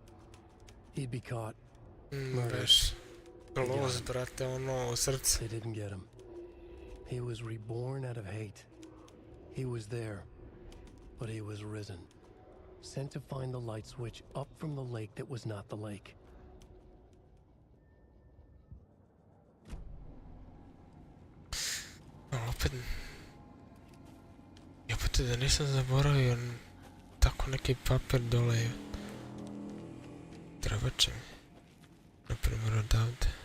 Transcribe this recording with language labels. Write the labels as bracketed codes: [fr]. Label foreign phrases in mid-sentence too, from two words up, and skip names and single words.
[en] He'd be caught. Murdered. They didn't get him. He was reborn out of hate. He was there, but he was risen. Sent to find the light switch up from the lake that was not the lake. [bs] Opet da nisam zaboravio tako neki papir dole. Treba će mi. Naprimjer odavde.